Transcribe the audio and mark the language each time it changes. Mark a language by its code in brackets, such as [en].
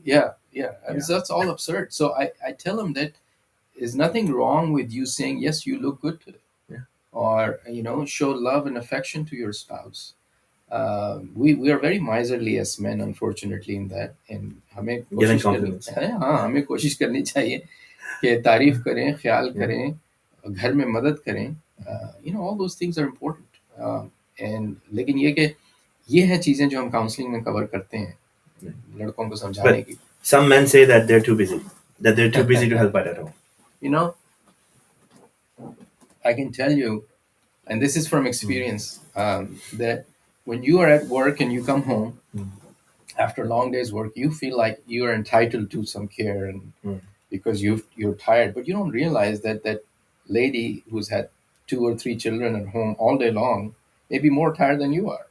[en] Yeah, yeah. I mean, so that's all absurd. So I tell him that there's nothing wrong with you saying, yes, you look good today. Yeah. Or, show love and affection to your spouse. We are very miserly as men, unfortunately, in that. [hi] And हमें [en] Giving [hi] कोशिश [en] compliments. [hi] हाँ, हमें कोशिश करनी चाहिए कि तारीफ करें, ख्याल करें, घर में मदद करें. [en] All those things are important. [hi] And लेकिन ये है चीजें जो हम काउंसलिंग में कवर करते हैं लड़कों को समझाने की. [en] Some men say that they're too busy to help out at home. I can tell you, and this is from experience, that when you are at work and you come home after a long day's work, you feel like you are entitled to some care, and because you're tired, but you don't realize that that lady who's had 2 or 3 children at home all day long may be more tired than you are.